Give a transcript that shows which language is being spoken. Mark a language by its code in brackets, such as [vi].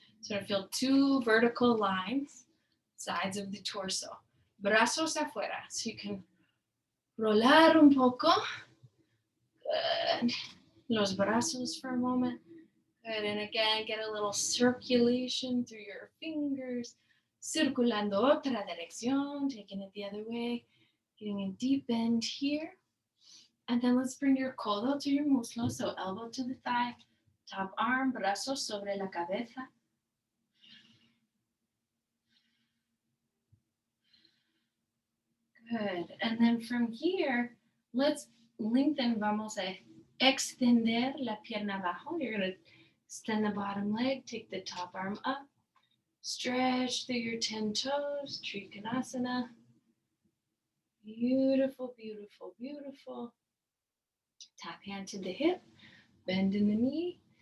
[en] So I feel 2 vertical lines, sides of the torso. [es] Brazos afuera. [en] So you can [es] rolar un poco. Good. Los brazos [en] for a moment. Good. And again, get a little circulation through your fingers. [es] Circulando otra dirección. [en] Taking it the other way. Getting a deep bend here. And then let's bring your codo to your muslo. So elbow to the thigh. Top arm, [es] brazos sobre la cabeza. [en] Good. And then from here, let's lengthen. [es] Vamos a extender la pierna abajo. [en] You're going to extend the bottom leg. Take the top arm up. Stretch through your 10 toes. Trikonasana. Beautiful, beautiful, beautiful. Tap hand to the hip. Bend in the knee.